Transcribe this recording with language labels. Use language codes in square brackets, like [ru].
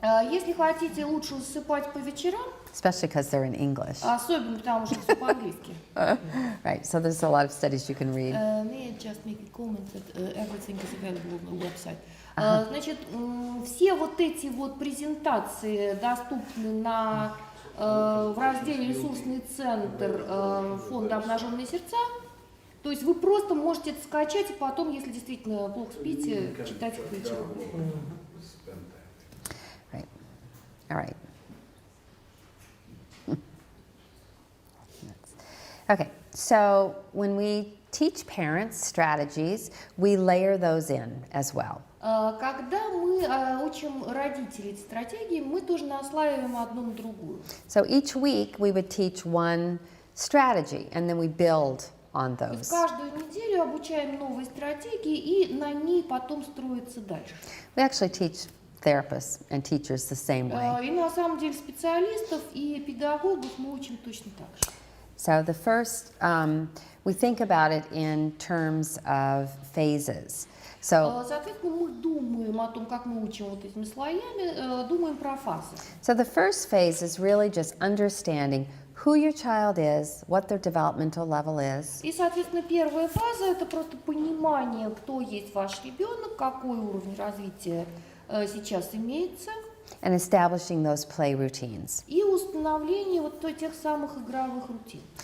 [ru] Если хотите лучше засыпать по вечерам, [en] especially because they're in English, [ru] особенно потому что все по-английски. [en] right? So there's a lot of studies you can read. May I just make a comment that everything is available on the website. [ru] Значит, все вот эти вот презентации доступны в разделе «Ресурсный центр» фонда «Обнаженные сердца». То есть вы просто можете это скачать и потом, если действительно плохо спите, читать их по вечерам. [en] Right. All right. Okay, so when we teach parents strategies, we layer those in as well. [ru] Когда мы учим родителей эти стратегии, мы тоже наслаиваем одну на другую. [en] So each week we would teach one strategy and then we build on [ru] То есть [en] those. [ru] каждую неделю обучаем новые стратегии и на ней потом строится дальше. [en] We actually teach therapists and teachers the same way. [ru] И на самом деле специалистов и педагогов мы учим точно так же. [en] So the first, we think about it in terms of phases. So [ru] Соответственно, мы думаем о том, как мы учим вот этими слоями, думаем про фазы. [en] the first phase is really just understanding who your child is, what their developmental level is, [ru] И, соответственно, первая фаза – это просто понимание, кто есть ваш ребенок, какой уровень развития сейчас имеется, [en] and establishing those play routines. [ru] и установление вот тех самых игровых рутин.